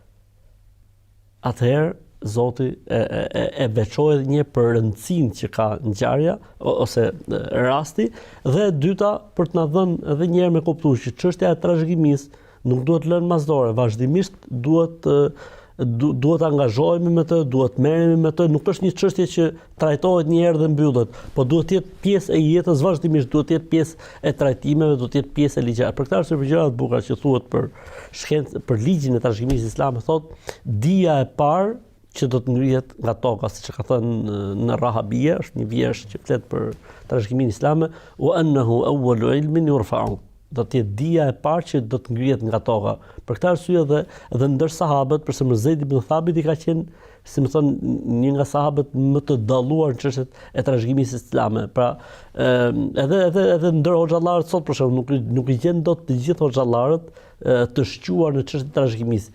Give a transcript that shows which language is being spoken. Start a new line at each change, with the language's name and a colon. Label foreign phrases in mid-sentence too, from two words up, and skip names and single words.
Albanian: Atëherë Zoti e veçoi edhe një për rëndësinë që ka ngjarja ose rasti, dhe e dyta për të na dhënë edhe një herë me kuptues që çështja e trashëgimisë nuk duhet lënë masdore, vazhdimisht duhet angazhohemi me të, duhet merremi me të, nuk është një çështje që trajtohet një herë dhe mbyllet, po duhet të jetë pjesë e jetës vazhdimisht, duhet të jetë pjesë e trajtimeve, duhet të jetë pjesë e ligjit. Për këtë arsye për gjëra të bukura që thuhet për shkencë, për ligjin e trashëgimisë islame, thotë dia e parë që do të ngrihet nga toka, siç e ka thënë në Rahabia, është një vjersh që flet për trashëgiminë islame,
Arabic: وأنه أول علم يرفع.
Albanian: Do të jetë dia e parë që do të ngrihet nga toka. Për këtë arsye edhe ndër sahabët, përse Zeid ibn Thabit i ka qenë, si më thon, një nga sahabët më të dalluar në çështjet e trashëgimisë islame. Pra, edhe ndër hoxhallarët sot për shembull nuk i gjen dot të gjithë hoxhallarët të shquar në çështjet e trashëgimisë.